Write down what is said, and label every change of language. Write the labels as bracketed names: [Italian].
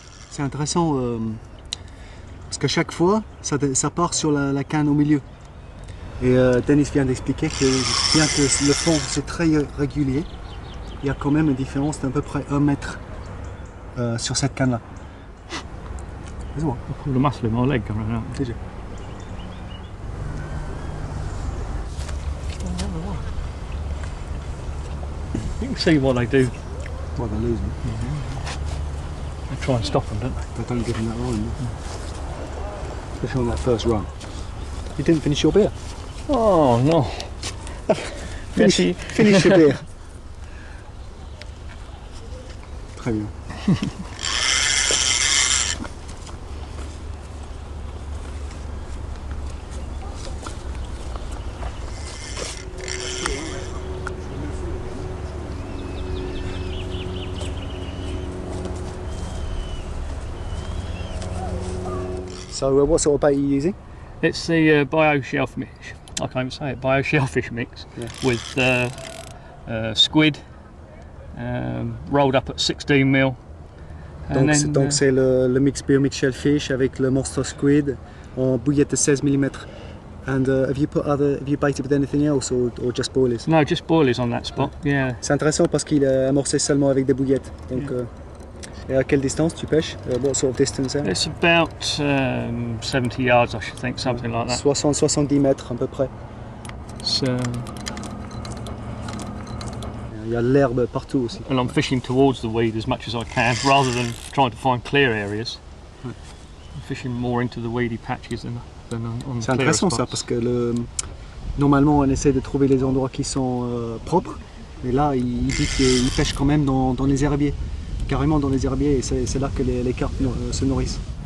[French] C'est intéressant parce qu'à chaque fois, ça part sur la canne au milieu. Et Denis vient d'expliquer que bien que le fond c'est très régulier, il y a quand même une différence d'à peu près 1 mètre sur cette canne-là. [English] I pulled a muscle in my leg coming out. Did you? You can see what they do. Well, they're losing. They try and stop them, don't they? They don't give them that run, especially on that first run. You didn't finish your beer? Oh no. Finish your beer. [French] Très bien. [English] So what sort of bait are you using? It's the bio-shellfish mix. I can't even say it. Bio-shellfish mix with squid rolled up at 16 mil. [French] Donc c'est le mix biomix shellfish avec le monster squid en bouillette de 16 mm. [English] And have you baited with anything else or just boilies? No, just boilies on that spot. Yeah. [French] C'est intéressant parce qu'il a amorcé seulement avec des bouillettes. Donc et à quelle distance tu pêches? [English] What sort of distance? It's about 70 yards, I should think, something like that. [French] 60-70 mètres à peu près. Il y a l'herbe partout aussi. [English] And I'm fishing towards the weed as much as I can, rather than trying to find clear areas. I'm fishing more into the weedy patches than on [French] C'est intéressant ça, parce que normalement on essaie de trouver les endroits qui sont propres, mais là il dit qu'il pêche quand même dans les herbiers, carrément dans les herbiers, et c'est là que les carpes se nourrissent.